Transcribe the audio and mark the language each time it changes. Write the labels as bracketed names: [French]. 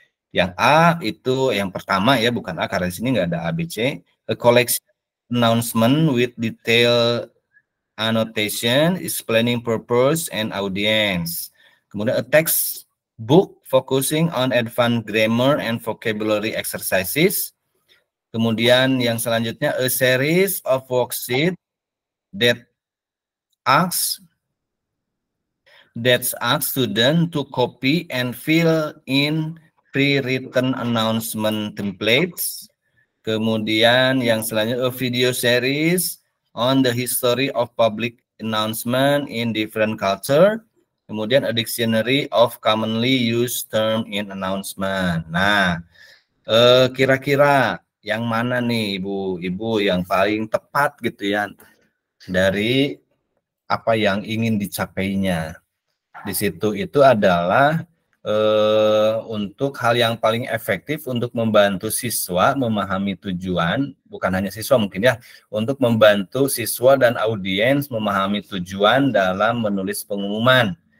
[Indonesian] Yang A itu yang pertama ya, bukan A karena di sini nggak ada ABC. [English] A collection announcement with detailed annotation, explaining purpose and audience. [Indonesian] Kemudian [English] a textbook focusing on advanced grammar and vocabulary exercises. [Indonesian] Kemudian yang selanjutnya [English] a series of worksheets that asks students to copy and fill in pre-written announcement templates. [Indonesian] Kemudian yang selanjutnya [English] a video series on the history of public announcement in different culture. [Indonesian] Kemudian [English] a dictionary of commonly used term in announcement. [Indonesian] Nah, kira-kira yang mana nih ibu yang paling tepat gitu ya dari apa yang ingin dicapainya? Di situ itu adalah untuk hal yang paling efektif untuk membantu siswa memahami tujuan, bukan hanya siswa mungkin ya, untuk membantu siswa dan audiens memahami tujuan dalam menulis pengumuman.